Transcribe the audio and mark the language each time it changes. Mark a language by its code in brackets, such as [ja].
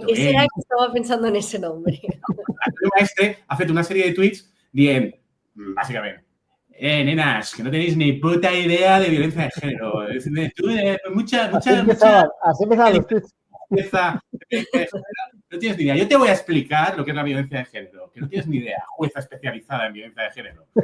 [es] ¿Por qué será que estaba pensando en ese nombre? [ca] Antonio Maestre ha fet una sèrie de tuits dient, bàsicament, [es] nenas, que no tenéis ni puta idea de violencia de género. Tú, mucha Así empezaban los tweets. No tienes ni idea. Yo te voy a explicar lo que es la violencia de género, que no tienes ni idea, jueza especializada en violencia de género.